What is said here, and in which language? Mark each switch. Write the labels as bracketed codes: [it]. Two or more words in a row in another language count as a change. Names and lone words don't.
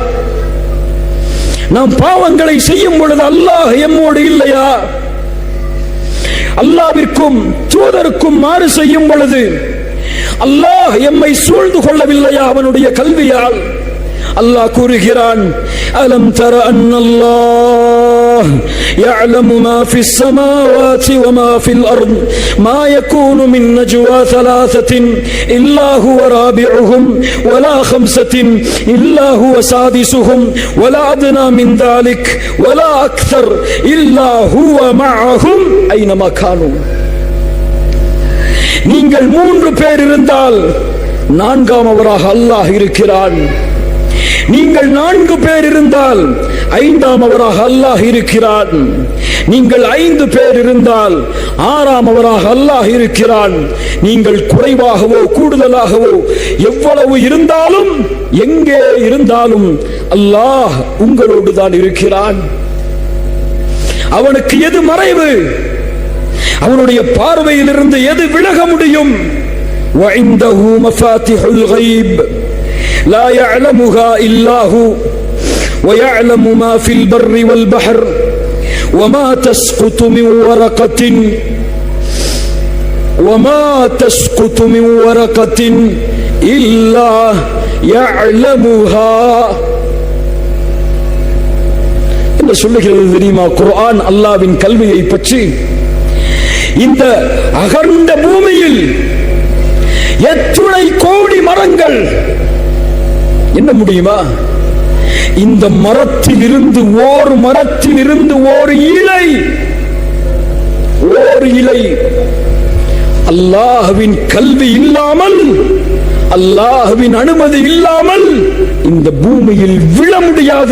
[ta] நாம் பாவங்களை செய்யும் பொழுது அல்லாஹ் எம்மோடு இல்லையா? அல்லாஹ்விற்கும் தூதருக்கும் மாறு செய்யும் பொழுது அல்லாஹ் எம்மை சூழ்ந்து கொள்ளவில்லையா அவனுடைய கல்வியால்? அல்லாஹ் கூறுகிறான், [ar] ألم تر أن الله يعلم ما في السماوات وما في الأرض ما يكون من نجوى ثلاثة إلا هو رابعهم ولا خمسة إلا هو سادسهم ولا أدنى من ذلك ولا أكثر إلا هو معهم أينما كانوا. [ta] நீங்கள் 3 பேர் இருந்தால் 4ஆமவராக அல்லாஹ் இருக்கிறான். நீங்கள் 4 பேர் இருந்தால் 5ஆமவராக அல்லாஹ் இருக்கிறான். நீங்கள் 5 பேர் இருந்தால் 6ஆமவராக அல்லாஹ் இருக்கிறான். நீங்கள் குறைவாகவோ கூடுதலாகவோ எவ்வளவு இருந்தாலும் எங்கே இருந்தாலும் அல்லாஹ் உங்களோடு தான் இருக்கிறான். அவனுக்கு எது மறைவு? அவனுடைய பார்வையில் இருந்து எது விலக முடியும்? [ar] وعنده مفاتيح الغيب لا يعلمها إلا هو ويعلم ما في البر والبحر وما تسقط من ورقة إلا يعلمها. [ta] என்ன சொல்லுகிறது தெரியுமா குர்ஆன் அல்லாஹ்வின் கல்வியை பற்றி? இந்த அகண்ட பூமியில் எத்துணை கோடி மரங்கள் என்ன முடியுமா? இந்த மரத்திலிருந்து ஓர் இலை அல்லாஹ்வின் கல்வி இல்லாமல், அல்லாஹ்வின் அனுமதி இல்லாமல் இந்த பூமியில் விழ முடியாது.